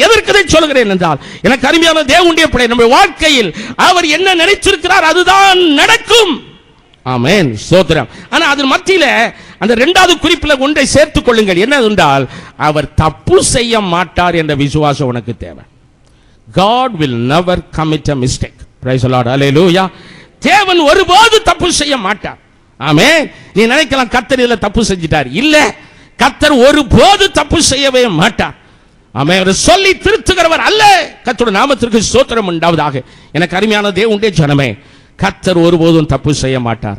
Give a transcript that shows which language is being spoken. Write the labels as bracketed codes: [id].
[ta] எதற்கு இதை சொல்கிறேன் என்றால், எனக்கு அருமையான தேவனுடைய பிள்ளை, நம்முடைய வாழ்க்கையில் அவர் என்ன நினைச்சிருக்கிறார் அதுதான் நடக்கும். ஆமென். ஸ்தோத்திரம். ஆனா அது மத்தியில அந்த 2வது குறிப்பில் ஒன்றை சேர்த்துக் கொள்ளுங்கள். என்ன என்றால், அவர் தப்பு செய்ய மாட்டார் என்ற விசுவாசம் உனக்கு தேவை. [en] God will never commit a mistake. Praise the Lord. Hallelujah. [ta] தேவன் ஒருபோது தப்பு செய்ய மாட்டார். ஆமென். நீ நினைக்கலாம் கர்த்தர் இதுல தப்பு செஞ்சிட்டார். இல்ல, கர்த்தர் ஒருபோது தப்பு செய்யவே மாட்டார். ஆமென். அவர் சொல்லி திருத்துகிறவர் அல்ல. கர்த்தருடைய நாமத்திற்கு ஸ்தோத்திரம் உண்டாவதாக. எனக்கு அருமையான தேவனுடைய ஜனமே, கர்த்தர் ஒருபோதும் தப்பு செய்ய மாட்டார்.